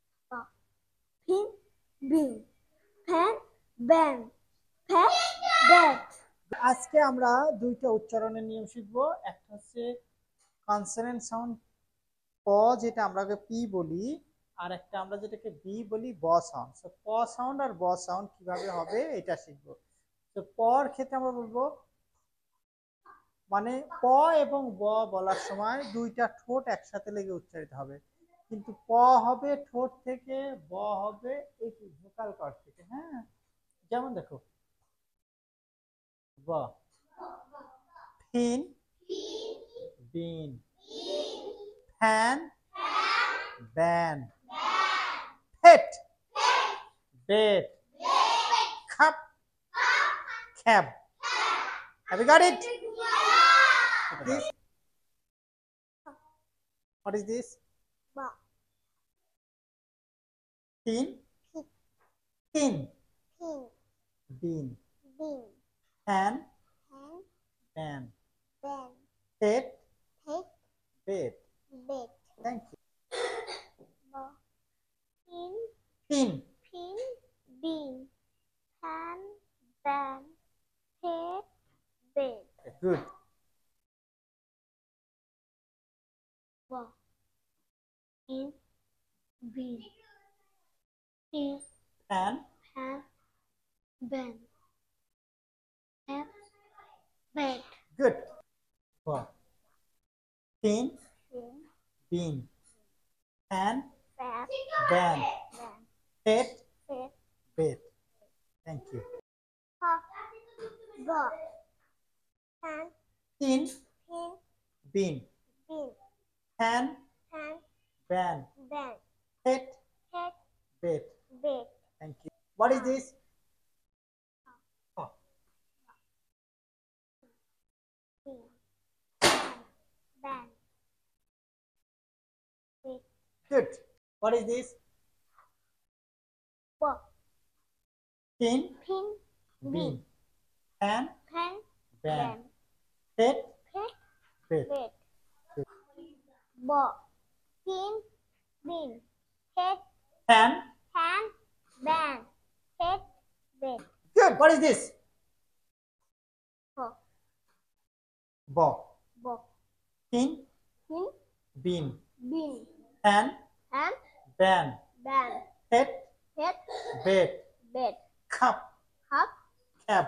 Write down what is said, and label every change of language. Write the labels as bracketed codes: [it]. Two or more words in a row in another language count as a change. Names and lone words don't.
[en] Pin, bin, fan, ban, fat, bat. [bn] আজকে আমরা দুইটা উচ্চারণের নিয়ম শিখব। একটা হচ্ছে [en] consonant sound [bn] প, যেটা আমরা পি বলি, আর একটা আমরা যেটাকে বি বলি ব সাউন্ড। তো প সাউন্ড আর ব সাউন্ড কিভাবে হবে এটা শিখব। তো পর ক্ষেত্রে আমরা বলবো, মানে প এবং ব বলার সময় দুইটা ঠোঁট একসাথে লেগে উচ্চারিত হবে, কিন্তু প হবে ঠোঁট থেকে, ব হবে এই ভোকাল কর্ড থেকে। হ্যাঁ, যেমন দেখো, ব, [en] fin, bin, fan, ban, hat, bed, cup, cab. Have you got it? This? What is this? Ba, Tin, tin, pin, bean, bin, pan, fan, ban, ban, head, pet, bed. bet. Thank you. Ba, pin, Pin, pin, bin, fan, ban, pet, bet. good. Ba, pin, bin, pin, Pan, fan, ban, pet, bet. good. Ba, tin, Pin, bean, pan, fat, ban, ban, head, pet. bed. Thank you. Ha, ba, fan, Tin, pin, bean, bin, pan, fan, ban, ban, head, pet, bed. bet. Thank you. What is this? Oh, Pin, fan, ban, bet. good. What is this? Ba, Tin, pin, bean, bin, pan, fan, ban, ban, head, pet, bed. bet. Ba, pin, bin, head, Pan, fan, ban, pet, bet. good. What is this? Ha, Ba, ba, tin, pin, bean, bin, pan, fan, ban, ban, head, pet, bed, bet. cup, Cup, cab.